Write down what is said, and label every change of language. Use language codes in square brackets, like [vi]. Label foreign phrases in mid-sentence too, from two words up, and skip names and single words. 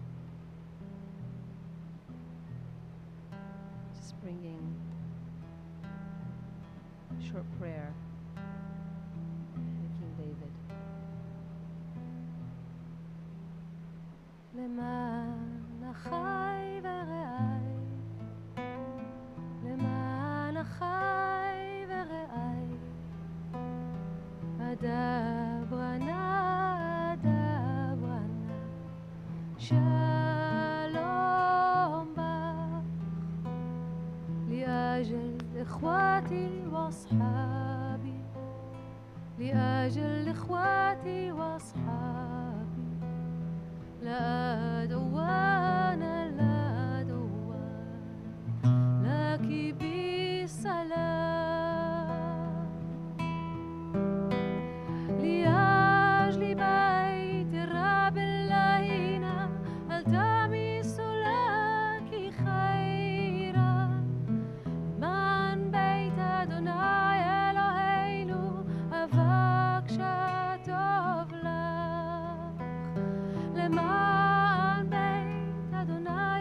[en] Just bringing a short prayer to King David. [he] למען אחי ורעי, למען אחי ורעי, אדברנה, אדברנה, שלום בך, [ar] لأجل إخواتي وأصحابي، لأجل إخواتي وأصحابي، لا عدوان لا عدوان لك بسلام، لأجل بيت الرب إلهنا ألتمس لك خيرا، [he] מבית אדוני אלוהינו אבקשה טוב לך, למען בית אדוני